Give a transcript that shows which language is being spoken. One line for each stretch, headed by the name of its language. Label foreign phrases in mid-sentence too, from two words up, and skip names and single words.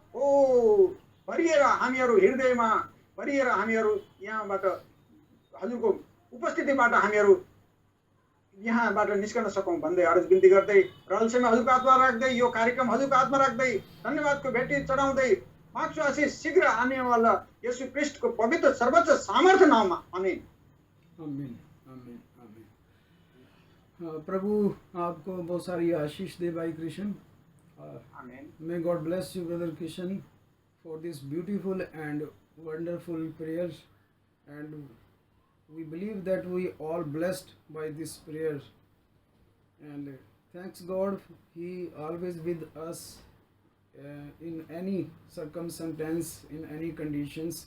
Nepali: भरिएर हामीहरू हृदयमा भरिएर हामीहरू यहाँबाट हजुरको उपस्थितिबाट हामीहरू यहाँबाट निस्कन सकौँ भन्दै अर्ज बिन्ती गर्दै, र अल्छैमा हजुरको आत्मा राख्दै, यो कार्यक्रम हजुरको आत्मा राख्दै, धन्यवादको भेटी चढाउँदै माग्छु आशिष शीघ्र आनेवाला यीशु ख्रिस्टको पवित्र सर्वोच्च सामर्थ्य नाममा, आमीन। आमीन, आमीन, आमीन।
Hindi: प्रभु आपको बहुत सारी आशीष दे भाई कृष्ण। आमीन।
English: May God bless you brother कृष्ण for this beautiful and wonderful prayers, and we believe that we all blessed by this prayer, and thanks God, he always with us in any circumstance, in any conditions.